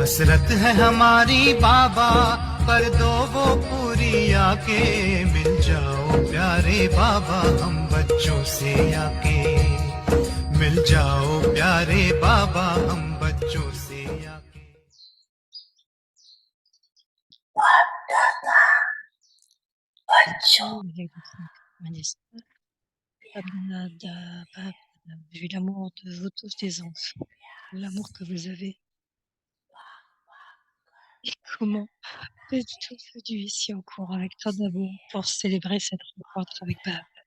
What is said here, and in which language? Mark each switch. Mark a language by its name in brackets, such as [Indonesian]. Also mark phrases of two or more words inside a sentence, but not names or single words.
[Hindi] जरूरत है हमारी बाबा, कर दो वो पूरी आके। मिल जाओ प्यारे बाबा हम बच्चों से आके। मिल जाओ प्यारे बाबा हम बच्चों से आके। [French] Baccio, vu l'amour de vous tous les enfants, l'amour que vous avez, et comment vous êtes tous venus ici en cours avec tant d'amour pour célébrer cette rencontre avec Bab.